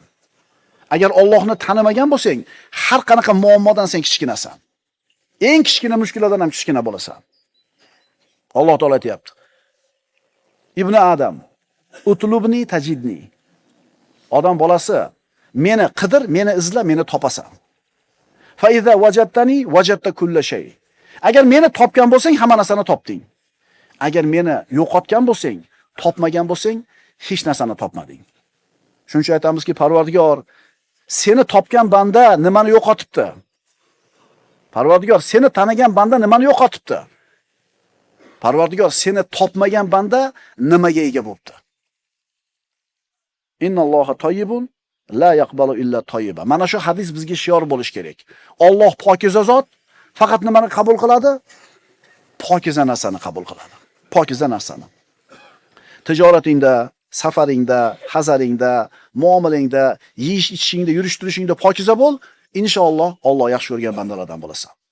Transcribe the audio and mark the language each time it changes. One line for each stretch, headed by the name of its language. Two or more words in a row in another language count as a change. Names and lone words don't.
Uzbek: Agar Allohni tanimagan bo'lsang, har qanaqa muammodan sen kichkinasan. Eng kichkina mushkullardan ham kichkina bo'lasan. Alloh taolo aytayapti.
Arabic: ابن آدم، اطلبني تجدني.
Uzbek: Odam bolasi, meni qidir, meni izla, meni topasan.
Arabic: فإذا وجدتني وجدت كل شيء.
Uzbek: Agar meni topgan bo'lsang, hamma narsani topding. Agar meni yo'qotgan bo'lsang, topmagan bo'lsang, hech narsani topmading. Shuning uchun aytamizki, Parvardigor, seni topgan banda nimani yo'qotibdi? Parvardigor, seni tanigan banda nimani yo'qotibdi? Parvardigor, seni topmagan banda nimaga ega bo'libdi?
Arabic: إن الله طيب لا يقبل إلا طيبا.
Uzbek: Mana shu hadis bizga shior bo'lish kerak. Alloh pokiza zot, faqat nimani qabul qiladi? Pokiza narsani qabul qiladi. Pokiza narsani. Tijoratingda, safaringda, hazaringda, muomalangda, yeyish ichishingda, yurish turishingda pokiza bo'l, inshaalloh Alloh yaxshi ko'rgan bandalardan bo'lasan.